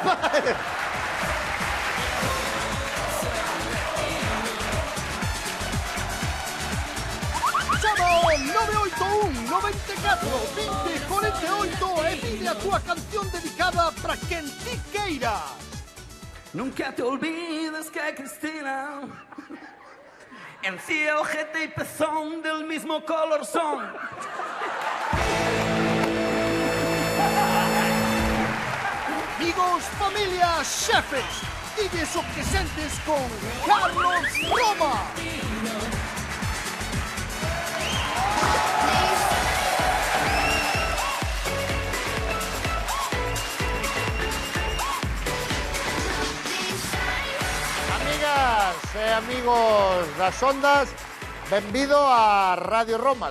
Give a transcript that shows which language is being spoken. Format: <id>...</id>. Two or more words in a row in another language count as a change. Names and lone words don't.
<gl>Chama ao 981 94 20 48 e pide a túa canción dedicada para quen ti queiras.</gl> <es>Nunca te olvides que Cristina en sí, ojete y pezón del mismo color son.</es> <gl>Amigos, familia, xefes, dilles o que sentes con Carlos Roma. Amigas e amigos das ondas, benvido a Radio Roma.</gl>